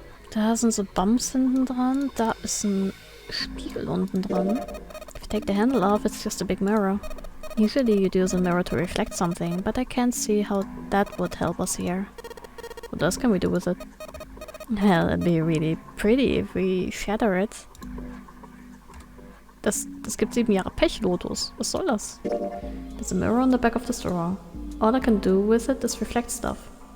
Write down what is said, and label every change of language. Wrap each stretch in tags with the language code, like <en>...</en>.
<de>Da sind so Bumps hinten dran, da ist ein Spiegel unten dran.</de> <en>If you take the handle off, it's just a big mirror. Usually you'd use a mirror to reflect something, but I can't see how that would help us here. What else can we do with it? Well, it'd be really pretty if we shatter it.</en> <de>Das gibt 7 Jahre Pech, Lotus. Was soll das?</de> <en>There's a mirror on the back of this drawer. All I can do with it is reflect stuff.</en>